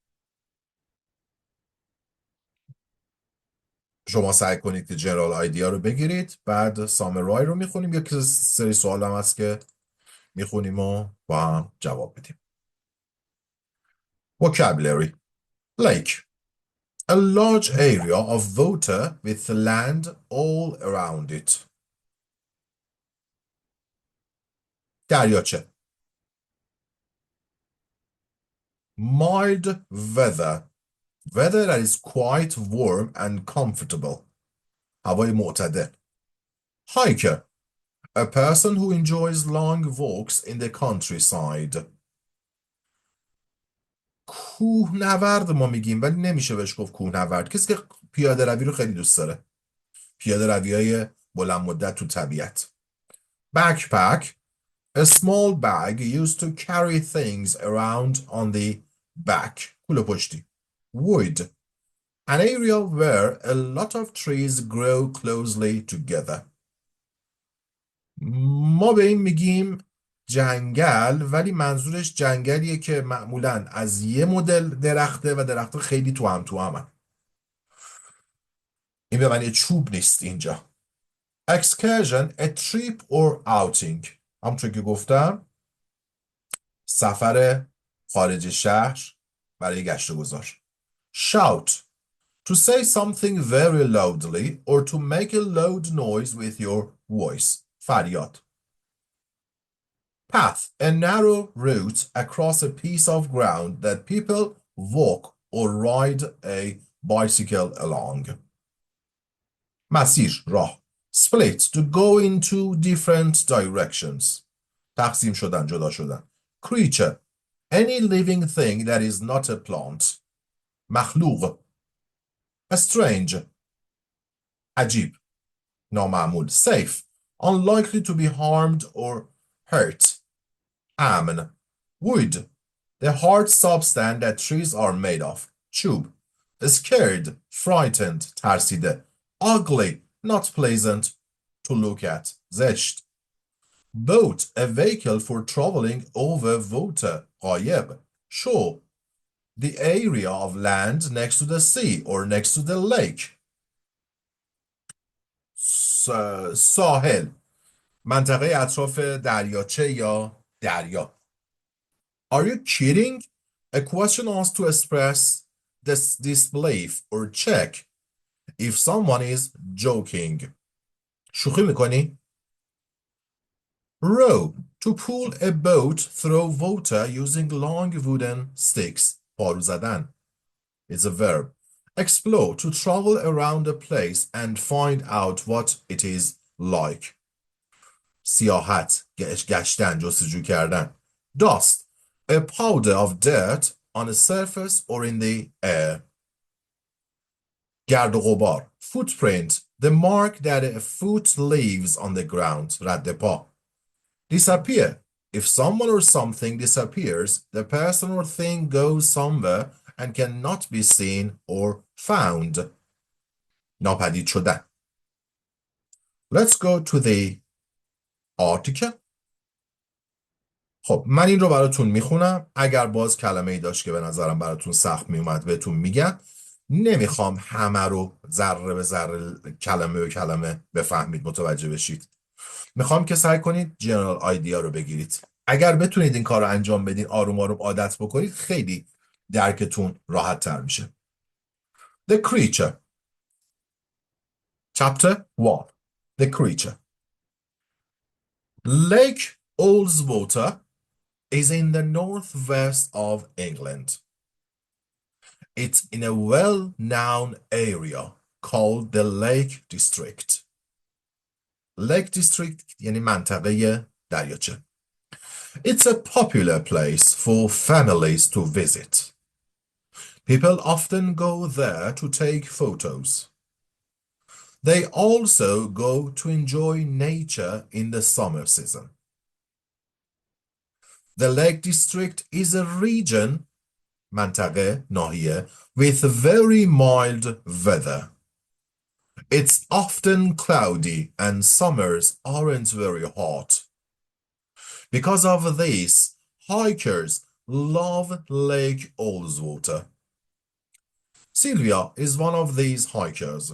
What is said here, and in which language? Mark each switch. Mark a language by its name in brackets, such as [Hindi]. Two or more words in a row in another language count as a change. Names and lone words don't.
[Persian] شما سعی کنید که [English] general idea [Persian] رو بگیرید، بعد سامرای رو میخونیم. یک سری سوال هم هست که میخونیم و با هم جواب بدیم. [English] Vocabulary. Lake. A large area of water with land all around it. [Persian] دریاچه. [English] Mild weather. Weather that is quite warm and comfortable. [Persian] هوای معتدل. [English] Hiker. A person who enjoys long walks in the countryside. [Persian] کوهنورد ما میگیم ولی نمیشه بهش گفت کوهنورد. کسی که پیاده روی رو خیلی دوست داره. پیاده روی های بلند مدت تو طبیعت. [English] Backpack. A small bag used to carry things around on the back. [Persian] کوله پشتی. Wood. [English] An area where a lot of trees grow closely together. [Persian] ما به این میگیم جنگل، ولی منظورش جنگلیه که معمولاً از یه مدل درخته و درخت خیلی تو همن. این به معنی چوب نیست اینجا. [English] Excursion, a trip or outing. [Persian] همونطور که گفتم سفر خارج شهر برای گشت و گذار. [English] Shout. To say something very loudly or to make a loud noise with your voice. [Persian] فریاد. Path. [English] A narrow route across a piece of ground that people walk or ride a bicycle along. [Persian] مسیر، راه. [English] Split. To go in two different directions. [Persian] تقسیم شدن، جدا شدن. [English] Creature. Any living thing that is not a plant. [Persian] مخلوق. Strange. عجیب. نامعمول. Safe. [English] Unlikely to be harmed or hurt. [Persian] امن. Wood. [English] The hard substance that trees are made of. چوب. Scared. Frightened. ترسیده. Ugly. Not pleasant to look at. زشت. Boat. A vehicle for traveling over water. [Persian] قایق. Shore. [English] The area of land next to the sea or next to the lake. [Persian] ساحل. منطقه اطراف دریاچه یا دریا. [English] Are you kidding? A question asked to express this disbelief or check if someone is joking. [Persian] شوخی میکنی؟ Row. [English] To pull a boat through water using long wooden sticks. [Persian] پارو زدن. [English] It's a verb. Explore. To travel around a place and find out what it is like. [Persian] سیاحت. گشتن. جستجو کردن. [English] Dust. A powder of dirt on a surface or in the air. [Persian] گرد و غبار. [English] Footprint. The mark that a foot leaves on the ground. [Persian] رد پا. Disappear. [English] If someone or something disappears, the person or thing goes somewhere and cannot be seen or found. [Persian] ناپدید شدن. [English] Let's go to the article. [Persian] خب من این رو براتون میخونم. اگر باز کلمه ای داشت که به نظرم براتون سخت میومد بهتون میگم. نمیخوام همه رو ذره به ذره کلمه به کلمه بفهمید، متوجه بشید. میخوام که سعی کنید [English] general idea [Persian] رو بگیرید. اگر بتونید این کار رو انجام بدین، آروم آروم عادت بکنید، خیلی درکتون راحت تر میشه. [English] The creature. Chapter 1. The creature. Lake Ullswater is in the northwest of England. It's in a well-known area called the Lake District. [Persian] Lake District یعنی منطقه دریاچه. [English] It's a popular place for families to visit. People often go there to take photos. They also go to enjoy nature in the summer season. The Lake District is a region, [Persian] منطقه, ناحیه, [English] with very mild weather. It's often cloudy and summers aren't very hot. Because of this, hikers love Lake Ullswater. Sylvia is one of these hikers.